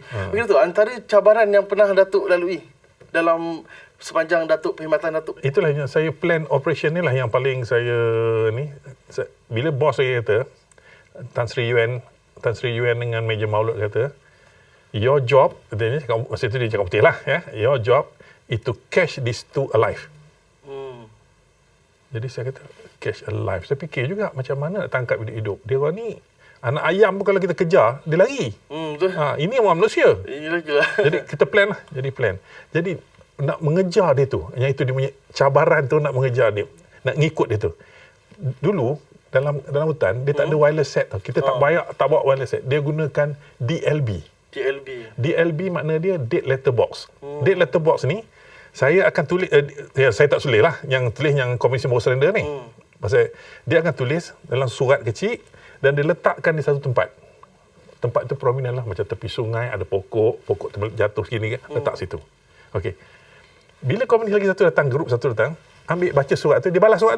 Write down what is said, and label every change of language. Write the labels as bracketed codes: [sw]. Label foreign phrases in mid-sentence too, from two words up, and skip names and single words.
[ms] Begitu tu, antara cabaran yang pernah Datuk lalui dalam sepanjang Datuk, perkhidmatan Datuk? Itulah yang saya [en] plan operation [ms] ni lah yang paling saya ni. Bila bos saya kata, Tan Sri Yuan dengan Major Maulud kata, [en] your job, [ms] masa itu dia cakap putih lah, [en] your job is to catch these two alive. [ms] Jadi saya kata, [en] catch alive. [ms] Saya fikir juga macam mana nak tangkap hidup. Dia orang ni, anak ayam pun kalau kita kejar, dia lari. Ini orang manusia. Jadi kita plan lah. Jadi nak mengejar dia tu. Yang itu dia punya cabaran tu, nak mengejar dia. nak ngikut dia tu. Dulu dalam hutan dia tak ada [en] wireless set [ms] tau. Kita tak bawa [en] wireless set. [ms] Dia gunakan DLB. DLB makna dia [en] date letter box. Date letter box [ms] ni saya akan tulis saya tak tulis lah, yang tulis yang Komisi Baru Surrender ni. Pasal dia akan tulis dalam surat kecil dan dia letakkan di satu tempat. Tempat itu prominent lah, macam tepi sungai, ada pokok jatuh sini kan, letak situ. Okey. Bila komuniti lagi satu datang, grup satu datang, ambil baca surat tu, dia balas surat tu.